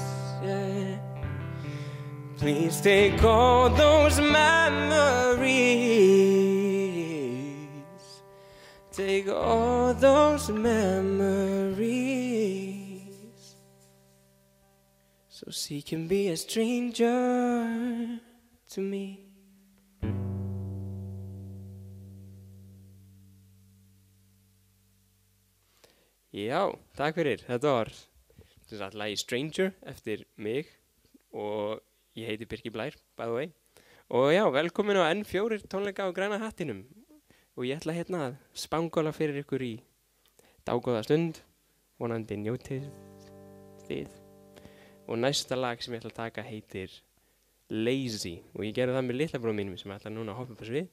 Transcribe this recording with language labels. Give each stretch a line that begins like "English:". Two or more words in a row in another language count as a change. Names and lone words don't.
English: Please take all those memories. Take all those memories, so she can be a stranger to me.
Icelandic: Já, takk fyrir. Þetta var lagið Stranger eftir mig, og ég heiti Birkir Blær,
English: by the way.
Icelandic: Og já, velkomin á N4 tónleika á Græna hattinum. Og ég ætla að spangóla fyrir ykkur í dágóða stund, vonandi njótið þið. Og næsta lag sem ég ætla að taka heitir Lazy, og ég gerði það með litla bróðum mínum sem ég ætla núna að hoppa upp að svið.